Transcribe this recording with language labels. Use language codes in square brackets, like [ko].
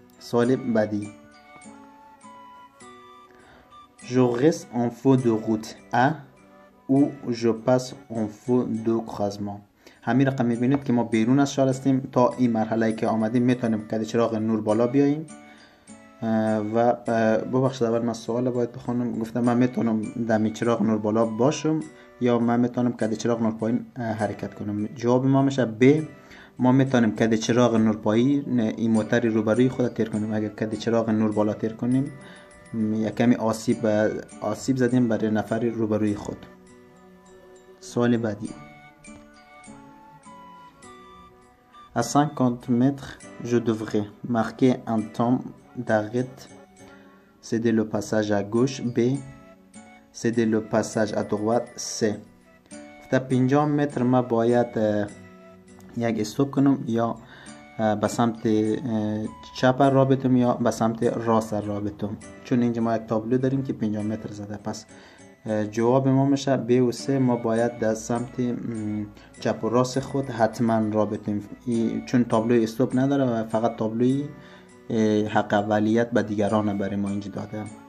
[fa] سوال بعدی. [fr] Je reste en feu de route A ou je passe en feu de croisement. [fa] همین رقم میبینید که ما بیرون از شار هستیم. تا این مرحله که آمدیم میتونیم کد چراغ نور بالا بیاییم و ببخشید اول من سوال باید بخونم. گفتم من میتونم دمی چراغ نور بالا باشم یا من میتونم کد چراغ نور پایین حرکت کنم. جواب ما میشه ب. ما میتونیم کد چراغ نور پایین این موتر روبروی خود تیر کنیم. اگر کد چراغ نور بالا تیر کنیم یک کمی آسیب زدیم برای نفر روبروی خود. سوال بعدی. [fr] À 50 mètres, je devrais marquer un temps d'arrêt, céder le passage à gauche. B. Céder le passage à droite. C. [fa] تا 50 متر ما باید یک استوب کنم یا به سمت چپ را بتم یا به سمت راست را بتم، چون اینجا ما یک تابلو داریم که 50 متر زده. پس جواب ما میشه ب و س. ما باید در سمت چپ و راست خود حتما را بتیم، چون تابلوی استوب نداره و فقط تابلوی حق اولیت به دیگران برای ما اینجا داده.